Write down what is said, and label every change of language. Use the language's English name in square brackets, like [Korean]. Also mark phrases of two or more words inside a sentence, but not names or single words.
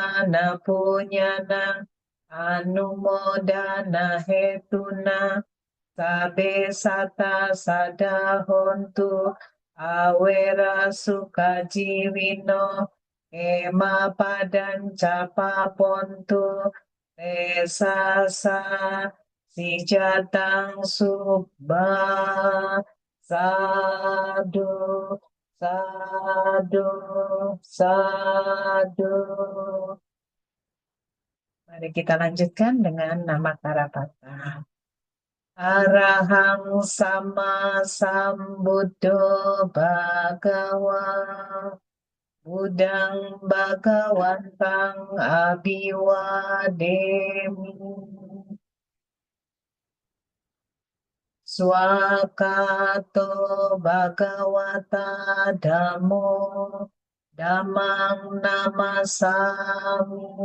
[Pali] na punyana Anumodana hetuna Sabe sata sadahontu Awera sukajiwino Ema padan capapontu Esasa si jatang subba sadu sadu sadu. [Indonesian] Mari kita lanjutkan dengan nama Karapata. [Pali] Arahang sama sambuddho bhagawa Budang bhagawantang abiwademi Swakato bhagawata dhammo dhammang namasami